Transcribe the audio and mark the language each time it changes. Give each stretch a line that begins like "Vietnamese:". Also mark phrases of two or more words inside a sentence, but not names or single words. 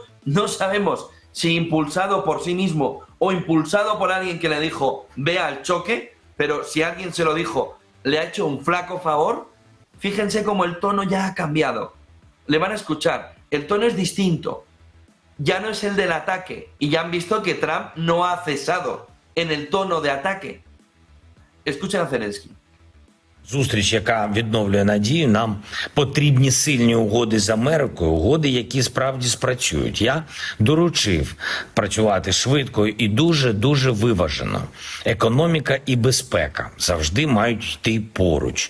Spanish: No sabemos si impulsado por sí mismo o impulsado por alguien que le dijo ve al choque, pero si alguien se lo dijo, le ha hecho un flaco favor. Fíjense cómo el tono ya ha cambiado. Le van a escuchar, el tono es distinto. Ya no es el del ataque, y ya han visto que Trump no ha cesado en el tono de ataque. Escuchen a Zelensky.
Ukrainian: Зустріч, яка відновлює надію, нам потрібні сильні угоди з Америкою, угоди, які справді спрацюють. Я доручив працювати швидко і дуже виважено. Економіка і безпека завжди мають йти поруч.